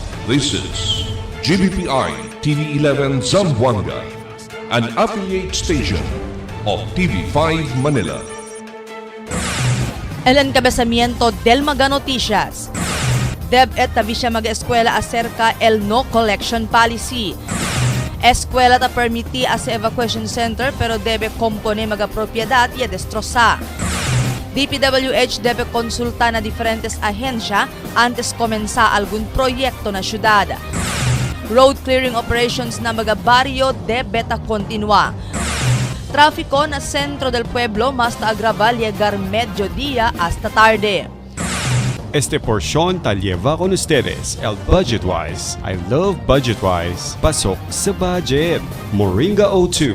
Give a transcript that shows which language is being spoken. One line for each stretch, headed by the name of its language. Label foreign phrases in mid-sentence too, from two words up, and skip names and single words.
English: This is GBPI TV11 Zamboanga, an affiliate station of TV5 Manila.
Chavacano: El encabezamiento del Maga Noticias. DepEd tabi siya mag-eskwela acerca el no collection policy. Eskwela ta permiti as evacuation center pero debe compone magapropiedad y destroza. DPWH debe konsulta na diferentes ahensya antes komensa algún proyekto na syudad. Road clearing operations na mga baryo debe ta kontinua. Trafiko na sentro del pueblo mas agrava llegar mediodía hasta tarde. Este porción ta lleva con ustedes el Budgetwise.
English: I love Budgetwise.
Filipino: Pasok sa budget.
English: Moringa O2.